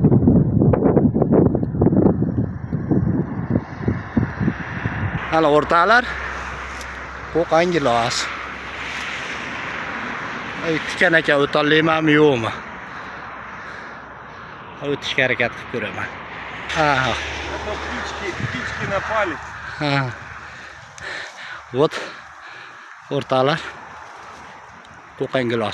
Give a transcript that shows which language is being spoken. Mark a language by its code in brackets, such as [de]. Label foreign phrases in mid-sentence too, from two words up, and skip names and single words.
[uz] Ana o'rtoqlar, Qo'qon gilos. Tikan aka o'tolmaymanmi yo'qmi? o'tishga harakat qilib ko'raman. Ha. [ru] Это птички напали. [uz] Ha. Вот o'rtalar. To'qan gilos.